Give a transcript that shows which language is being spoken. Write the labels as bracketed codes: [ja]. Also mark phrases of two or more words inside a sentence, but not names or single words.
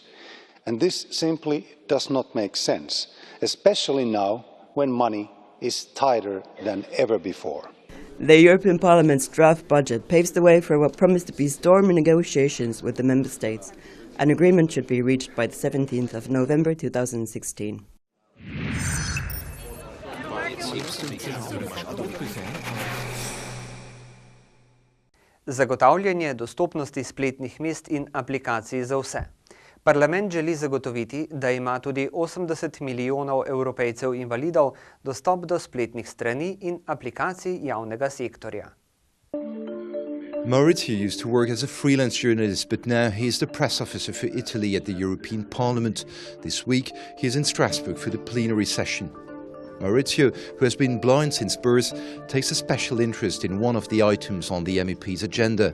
[en] And this simply does not make sense, especially now when money is tighter than ever before. The European Parliament's draft budget paves the way for what promised to be stormy negotiations with the member states. An agreement should be reached by the 17th of November 2016. [sl] Zagotavljanje dostopnosti spletnih mest in aplikacij za vse. Parlament želi zagotoviti, da ima tudi 80 milijonov Evropejcev invalidov dostop do spletnih strani in aplikacij javnega sektorja. [en] Maurizio used to work as a freelance journalist, but now he is the press officer for Italy at the European Parliament. This week, he is in Strasbourg for the plenary session. Maurizio, who has been blind since birth, takes a special interest in one of the items on the MEP's agenda.